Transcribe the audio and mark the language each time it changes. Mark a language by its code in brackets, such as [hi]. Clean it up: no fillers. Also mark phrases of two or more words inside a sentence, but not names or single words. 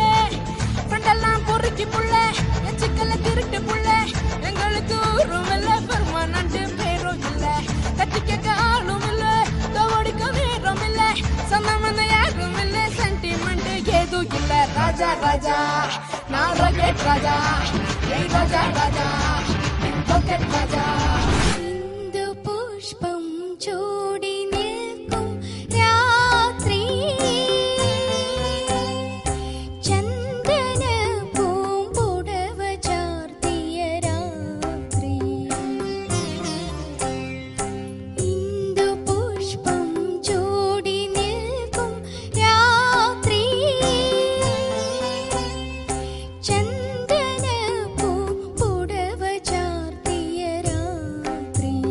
[ta] ஃப்ரெண்டெல்லாம் பொறுக்கி புள்ள, எச்சிக்கல திருட்டு புள்ள, எங்களுக்கு ஊரும் இல்ல, பெர்மனண்ட் பேரும் இல்ல, கட்டிக்க ஆளும் இல்ல, தோடிக்க நேரம் இல்ல, சொந்தம் யாரும் இல்ல, சென்டிமெண்ட் ஏதும் இல்ல. ராஜா ராஜா நான் ராக்கெட் ராஜா, ஏய் ராஜா ராஜா ராக்கெட் ராஜா. [ml] ഇന്ദു പുഷ്പം ചൂടി നിൽക്കും രാത്രി, ചന്ദന പൂമ്പുടവ ചാർത്തിയ രാത്രി. ഇന്ദു പുഷ്പം ചൂടി നിൽക്കും രാത്രി, ചന്ദന പൂമ്പുടവ ചാർത്തിയ രാത്രി.